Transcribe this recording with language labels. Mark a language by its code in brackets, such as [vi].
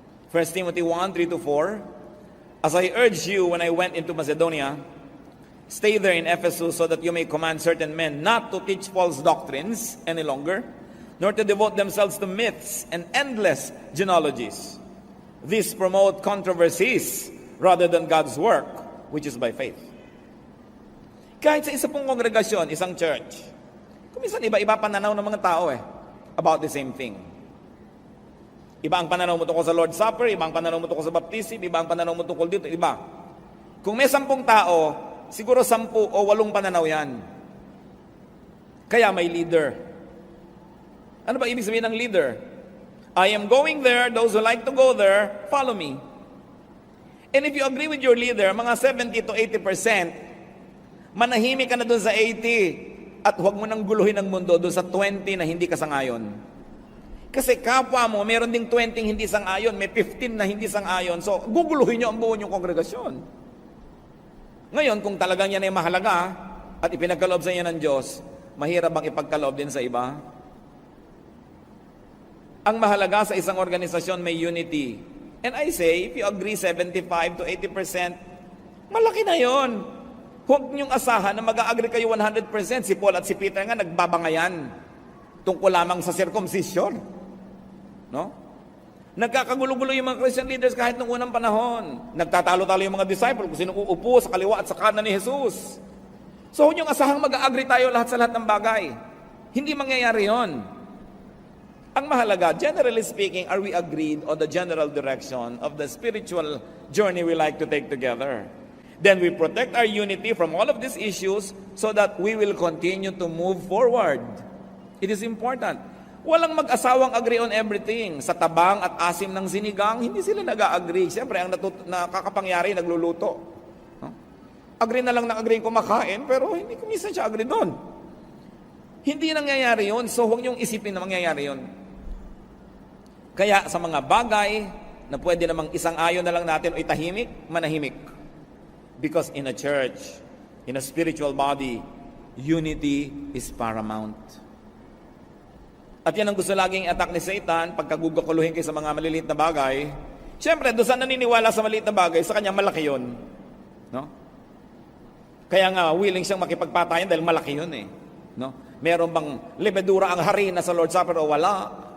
[en] 1 Timothy 1:3-4, "As I urged you when I went into Macedonia, stay there in Ephesus so that you may command certain men not to teach false doctrines any longer, nor to devote themselves to myths and endless genealogies. These promote controversies rather than God's work, which is by faith." [tl] Kahit sa isa pong kongregasyon, isang church, kuminsan iba-iba pananaw ng mga tao [en] about the same thing. [tl] Iba ang pananaw mo tungkol sa Lord's Supper, iba ang pananaw mo tungkol sa baptism, iba ang pananaw mo tungkol dito, iba. Kung may 10 tao, siguro 10 o 8 pananaw yan. Kaya may leader. Ano ba ibig sabihin ng leader? [en] I am going there, those who like to go there, follow me. And if you agree with your leader, [tl] mga 70 to 80%, manahimik ka na doon sa 80 at huwag mo nang guluhin ang mundo doon sa 20 na hindi ka sangayon. Kasi kapwa mo, meron ding 20 hindi sangayon, may 15 na hindi sangayon. So, guguluhin nyo ang buo nyong kongregasyon. Ngayon, kung talagang yan ay mahalaga at ipinagkaloob sa inyo ng Diyos, mahirap bang ipagkaloob din sa iba? Ang mahalaga sa isang organisasyon may unity. [en] And I say, if you agree 75 to 80%, [tl] malaki na yon. Huwag niyong asahan na mag-a-agree kayo 100%. Si Paul at si Peter nga nagbabangayan tungkol lamang sa circumcision. No? Nagkakagulo-gulo yung mga Christian leaders kahit nung unang panahon. Nagtatalo-talo yung mga disciple kung sino uupo sa kaliwa at sa kanan ni Jesus. So huwag niyong asahang mag-a-agree tayo lahat sa lahat ng bagay. Hindi mangyayari yon. Ang mahalaga, [en] generally speaking, are we agreed on the general direction of the spiritual journey we like to take together? Then we protect our unity from all of these issues so that we will continue to move forward. It is important. [tl] Walang mag-asawang agree on everything. Sa tabang at asim ng sinigang, hindi sila nag-agree. Siyempre, ang nakakapangyari, nagluluto. No? Agree na lang na agree kumakain, pero hindi ko minsan siya agree doon. Hindi nangyayari yun, so huwag niyong isipin na mangyayari yun. Kaya sa mga bagay na pwede namang isang ayon na lang natin o itahimik, manahimik. [en] Because in a church, in a spiritual body, unity is paramount. [tl] At yan ang gusto laging attack ni Satan, pagkagugukuluhin kayo sa mga maliliit na bagay. Siyempre, doon sa naniniwala sa maliit na bagay, sa kanya malaki yun. No? Kaya nga, willing siyang makipagpatayan dahil malaki yun eh. No? Meron bang lebedura ang harina sa Lord's Supper o wala?